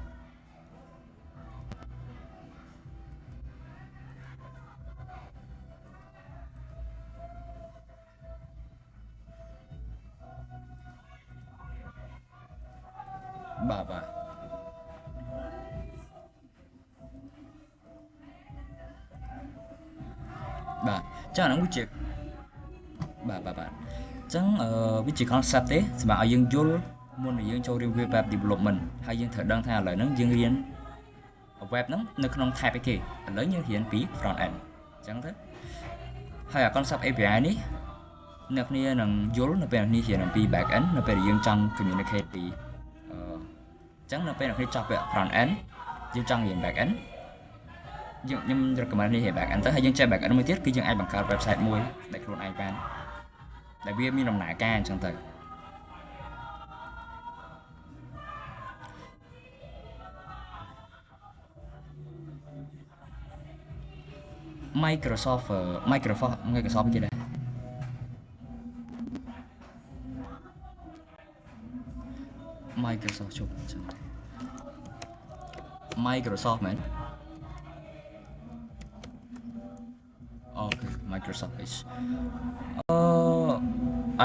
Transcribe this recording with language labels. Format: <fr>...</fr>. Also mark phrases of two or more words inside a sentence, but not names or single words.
<km>បាទចឹងអាហ្នឹងវាជាបាទចឹ ងវាជា concept ទេសម្រាប់ឲ្យយើងយល់មុននឹងយើងចូលរៀន</km> <en>web development</en> <km>ហើយយើងត្រូវដឹងថាឥឡូវ ហ្នឹងយើងរៀន web ហ្នឹងនៅក្នុង type អីគេឥឡូវយើងរៀនពី</km> <en>front end</en> <km>ចឹងទៅហើយអា concept API នេះអ្នកគ្នានឹងយល់នៅពេលអ្នកគ្នារៀនអំពី</km> <en>back end</en> <km>នៅពេលយើងចង់ communicate ពីចឹងនៅពេលអ្នកគ្នាចប់ពី</km> <en>front end</en> <km>យើងចង់រៀន</km> <en>back end</en> <km>ខ្ញុំ recommend នេះរៀន</km> <en>back end</en> <km>ទៅហើយយើងចេះ</km> <en>back end</en> <km>មួយទៀតគឺយើងអាចបង្កើត website មួយដែលខ្លួនឯងបានដែលវាមានដំណើរការអញ្ចឹងទៅ Microsoft គេដែរMicrosoft ជប់អញ្ចឹង Microsoft មែនអូខេ Microsoft Edge ឥ</km>